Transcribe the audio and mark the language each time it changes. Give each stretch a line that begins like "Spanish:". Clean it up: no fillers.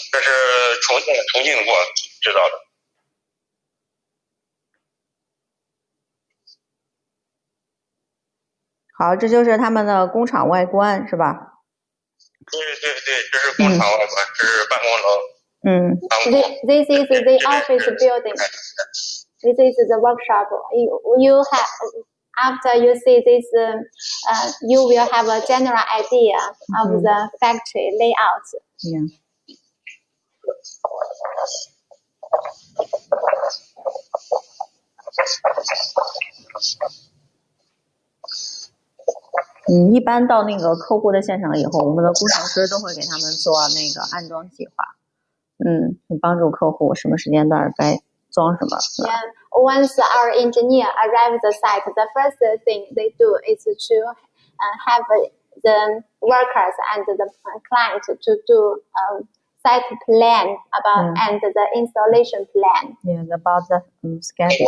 Chinese: 这是重庆给我制造的。好，这就是他们的工厂外观，是吧？对，这是工厂外观，这是办公楼。
English: This is the office building. This is the workshop. You have after you see this, you will have a general idea of the factory layout. Yeah.
Chinese: 一般到那个客户的现场以后，我们的工程师都会给他们做那个安装计划，帮助客户什么时间段该装什么。
English: Yeah. Once our engineer arrives at the site, the first thing they do is to have the workers and the client to do site plan about and the installation plan. Yeah, about the schedule.